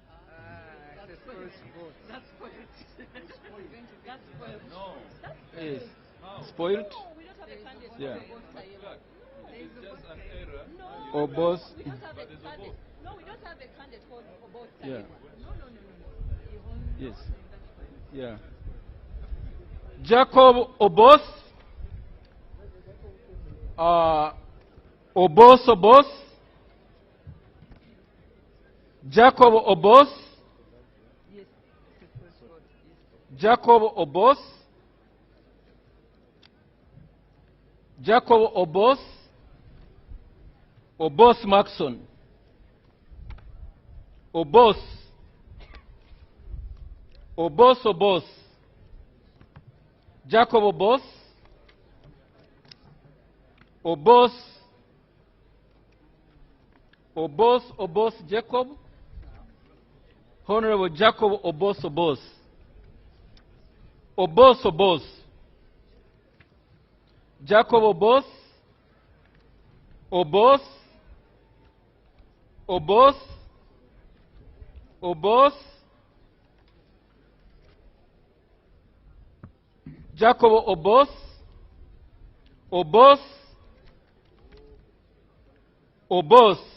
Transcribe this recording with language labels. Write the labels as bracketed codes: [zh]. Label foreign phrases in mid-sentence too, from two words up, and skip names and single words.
[en] Yes. Spoiled? Yeah. Obos. No, we don't have a candidate called Obos. Yeah. No. Yes. Yeah. Jacob Obos. Obos. Jacob Obos. Jacob Obos. Jacob Obos. Obos Maxon. Obos. Jacob Obos. Obos Jacob. Honorable Jacob Obos. Jacob Obos. Jacob Obos.